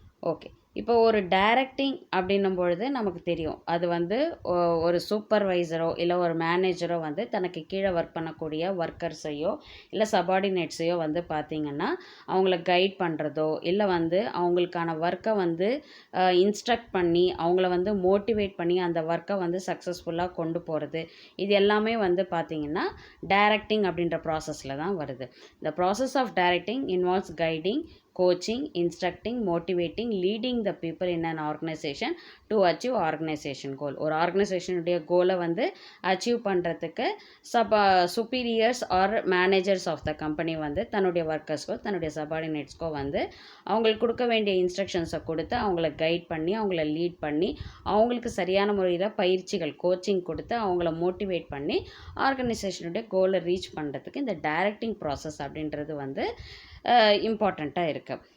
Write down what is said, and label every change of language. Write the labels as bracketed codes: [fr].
[ta] Okay, இப்போ ஒரு directing அப்படின்னும் பொழுது நமக்கு தெரியும், அது வந்து ஒரு சூப்பர்வைசரோ இல்லை ஒரு மேனேஜரோ வந்து தனக்கு கீழே ஒர்க் பண்ணக்கூடிய ஒர்க்கர்ஸையோ இல்லை சபார்டினேட்ஸையோ வந்து பார்த்திங்கன்னா அவங்கள கைட் பண்ணுறதோ இல்லை வந்து அவங்களுக்கான ஒர்க்கை வந்து இன்ஸ்ட்ரக்ட் பண்ணி அவங்கள வந்து மோட்டிவேட் பண்ணி அந்த ஒர்க்கை வந்து சக்ஸஸ்ஃபுல்லாக கொண்டு போகிறது, இது எல்லாமே வந்து பார்த்திங்கன்னா டைரக்டிங் அப்படின்ற ப்ராசஸில் தான் வருது. [en] The process of directing involves guiding, coaching, instructing, motivating, leading the people in an organization to achieve organization goal. [ta] ஒரு ஆர்கனைசேஷனுடைய கோலை வந்து அச்சீவ் பண்ணுறதுக்கு superiors R managers of the company வந்து தன்னுடைய ஒர்க்கர்ஸ்க்கோ தன்னுடைய சபார்டினேட்ஸ்க்கோ வந்து அவங்களுக்கு கொடுக்க வேண்டிய இன்ஸ்ட்ரக்ஷன்ஸை கொடுத்து அவங்கள கைட் பண்ணி அவங்கள லீட் பண்ணி அவங்களுக்கு சரியான முறையில் பயிற்சிகள் கோச்சிங் கொடுத்து அவங்கள மோட்டிவேட் பண்ணி ஆர்கனைசேஷனுடைய கோலை ரீச் பண்ணுறதுக்கு இந்த டைரக்டிங் ப்ராசஸ் அப்படின்றது வந்து இம்பார்ட்டண்ட்டாக இருக்குது.